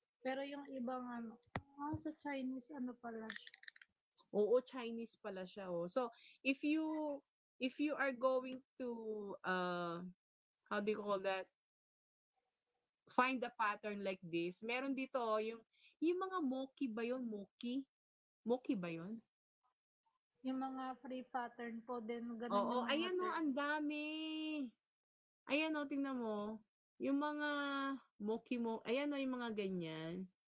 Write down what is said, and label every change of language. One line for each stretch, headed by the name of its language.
Filipino: Pero yung ibang sa Chinese, pala siya. Oo, Chinese pala siya. Oh.
English: So, if you are going to, how do you call that? Find a pattern like this.
Filipino: Meron dito, yung mga moki ba yun? Moki? Moki ba yun? Yung mga free pattern po din. Ganun Oo, ayan o, ang dami. Ayan o, tingnan mo. Yung mga moki mo, ayan o, yung mga ganyan.